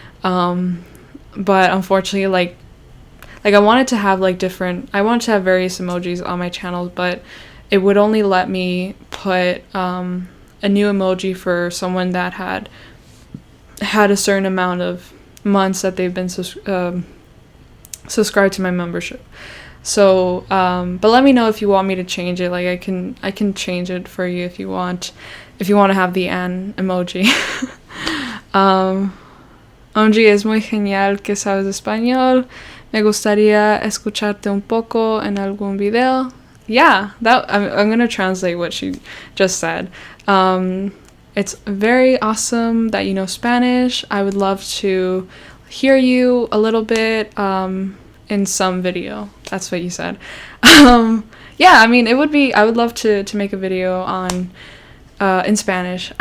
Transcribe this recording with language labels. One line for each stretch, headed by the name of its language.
English: But unfortunately, like I wanted to have various emojis on my channel, but it would only let me put a new emoji for someone that had a certain amount of months that they've been subscribed to my membership. So but let me know if you want me to change it. Like I can change it for you if you want to have the Anne emoji.
Spanish: Angie, es muy genial que sabes español. Me gustaría escucharte un poco en algún video.
English: Yeah, I'm gonna translate what she just said. It's very awesome that you know Spanish. I would love to hear you a little bit in some video. That's what you said. Yeah, I mean, I would love to make a video on in Spanish.